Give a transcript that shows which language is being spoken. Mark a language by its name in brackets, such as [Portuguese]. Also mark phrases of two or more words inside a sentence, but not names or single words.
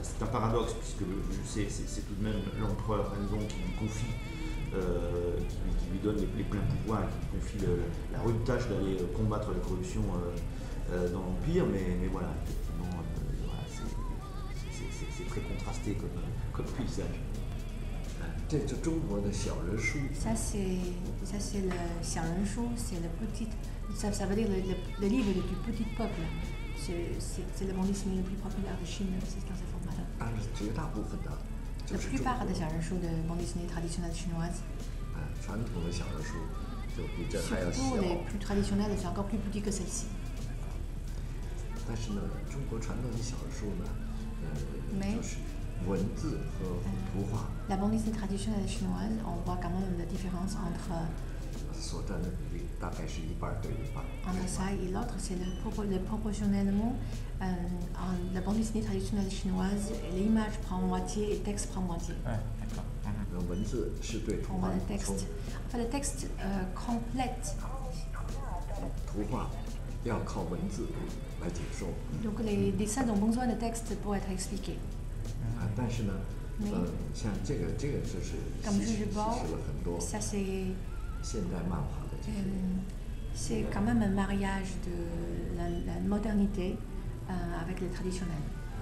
[French] C'est un paradoxe puisque c'est tout de même l'empereur Hanzong qui lui confie, qui lui donne les pleins pouvoirs et qui lui confie la rude tâche d'aller combattre la corruption dans l'Empire, mais voilà, effectivement, voilà, c'est très contrasté comme paysage. [Chinese] 这是中国的小人书， [French] Ça, c'est le Xiangrenshou, c'est le petit, ça veut dire le livre du petit peuple. C'est le bande dessinée le plus populaire de Chine, c'est dans ce format-là. [Chinese] 但是绝大部分的就 [French] La [Chinese] 是中国 [French] plupart des Xiangrenshou de bande dessinée traditionnelle chinoise, [Chinese] 传统的小人书就比这还要小。 [French] surtout les plus traditionnelles, c'est encore plus petit que celle-ci. [Chinese] 但是呢，中国传统的小人书呢，没就是文字和图画 [French] La bande dessinée traditionnelle chinoise, on voit quand même la différence entre [Chinese] 所占的比例大概是1半对1半。 [French] ça et l'autre, c'est proportionnellement, la bande dessinée traditionnelle chinoise, l'image prend moitié et le texte prend moitié. [Chinese] 文字是对图 [French] On [Chinese] 画 [French] voit [Chinese] 的 [French] le [Chinese] 补充， [French] texte. Enfin, le texte complète. [Chinese] 图画要靠文字来解说。 [French] Donc les dessins ont besoin de texte pour être expliqués. [Chinese] 但是呢，没像这个就是 [French] Comme [Chinese] 吸 [French] je [Chinese] 取 [French] vois, [Chinese] 了很多 [French] ça c'est [Chinese] 现代漫画的这些。 [French] c'est quand même un mariage de la modernité avec le traditionnel.